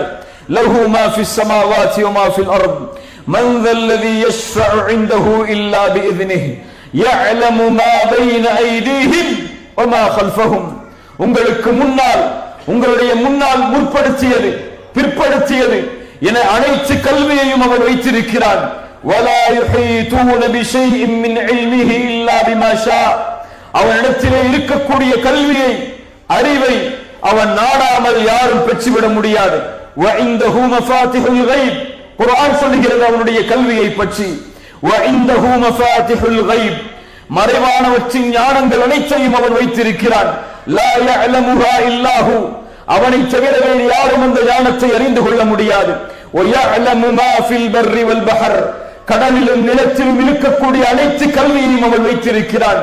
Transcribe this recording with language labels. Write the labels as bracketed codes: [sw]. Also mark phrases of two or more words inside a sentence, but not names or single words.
[ar] له ما في السماوات وما في الأرض من ذا الذي يشفع عنده إلا بإذنه يعلم ما بين أيديهم وما خلفهم, [ta] உங்களுக்கு முன்னால், உங்களுடைய முன்னால் முற்படுத்தியது பிற்படுத்தியது என அனைத்து கல்வியையும் அவர் வைத்திருக்கிறார். [ar] ولا يحيطون بشيء من علمه الا بما شاء, [ta] அவனிடத்திலே இருக்கக்கூடிய கல்வியை, அறிவை அவன் நாடாமல் யாரும் பெற்றுவிட முடியாது. [ar] وعنده مفاتيح الغيب, [ta] குர்ஆன் சொல்கிறது அவனுடைய கல்வியை பற்றி. [ar] وعنده مفاتيح الغيب, [ta] மறைவானவற்றின் ஞானங்கள் அனைத்தையும் அவன் வைத்திருக்கிறான். [ar] لا يعلمها إلا هو, [ta] அவனை தவிர வேறு யாரும் அந்த ஞானத்தை அறிந்து கொள்ள முடியாது. [ar] ويعلم ما في البر والبحر, [ta] கடலிலும் நிலத்திலும் இருக்கக்கூடிய அனைத்து கல்வியையும் அவன் வைத்திருக்கிறான்.